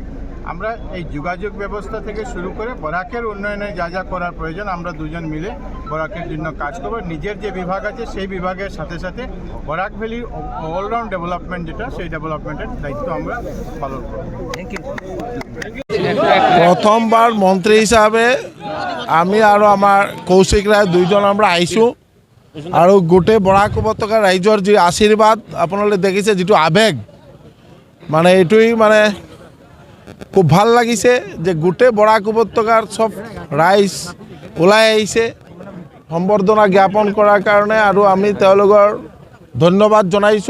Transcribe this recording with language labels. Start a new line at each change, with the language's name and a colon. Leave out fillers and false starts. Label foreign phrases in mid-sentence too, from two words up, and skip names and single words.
Bangla: আমরা এই যোগাযোগ ব্যবস্থা থেকে শুরু করে বরাকের উন্নয়নে যা যা করার প্রয়োজন আমরা দুজন মিলে বরাকের জন্য কাজ করব। নিজের যে বিভাগ আছে সেই বিভাগের সাথে সাথে বরাক ভ্যালির
English: all-round development
Bangla: যেটা সেই ডেভেলপমেন্টের দায়িত্ব আমরা পালন করব।
English: thank you.
Bangla: প্রথমবার মন্ত্রী হিসাবে আমি আর আমার কৌশিক রায় দুইজন আমরা
Assamese: আইছোঁ আৰু গোটেই বৰাক উপত্যকা ৰাইজৰ যি আশীৰ্বাদ আপোনালোকে দেখিছে, যিটো আৱেগ, মানে এইটোৱেই মানে খুব ভাল লাগিছে যে গোটেই বৰাক উপত্যকাৰ চব ৰাইজ ওলাই আহিছে সম্বৰ্ধনা জ্ঞাপন কৰাৰ কাৰণে আৰু আমি তেওঁলোকৰ ধন্যবাদ জনাইছোঁ